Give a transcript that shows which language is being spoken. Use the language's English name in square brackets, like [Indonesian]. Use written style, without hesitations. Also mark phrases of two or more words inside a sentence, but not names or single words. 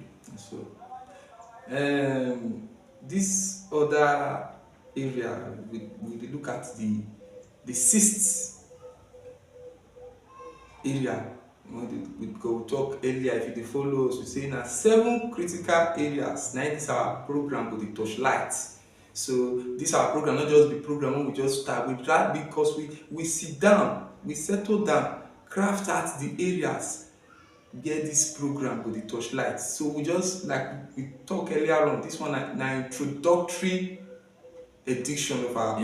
[Nigerian Pidgin] So this other area, we dey look at the sixth area. We go talk earlier, if you dey follow us, we say na 7 critical areas na this our program go dey touch light. So this our program not just be program wey we just start, we try, because we sit down, we settle down, craft out the areas where this program go dey touch light. So we just, like we talk earlier on, this one na introductory edition of our